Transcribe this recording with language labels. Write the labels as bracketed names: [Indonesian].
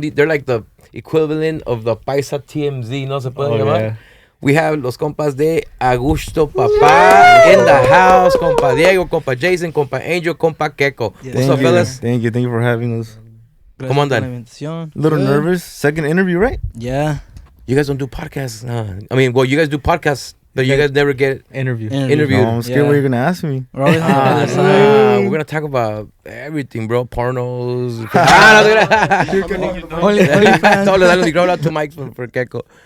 [English] They're like the equivalent of the Paisa TMZ, [Spanish] ¿no se puede llamar? [English] Yeah. We have [Spanish] los compas de [English] Agushto Papa in the house. Compa Diego, compa Jason, compa Angel, compa Keko. Yes. What's up, fellas? Thank you for having us. [Spanish] ¿Cómo andan? [English] A little nervous. Second interview, right? Yeah. You guys don't do podcasts. I mean, well, you guys do podcasts, but you guys never get Interview. interviewed. No, I'm scared what you're going to ask me. We're always on the other side. We're gonna talk about everything, bro. Pornos. Only fans. [Spanish] Todos le dan el micrófono a tu mic for Keko.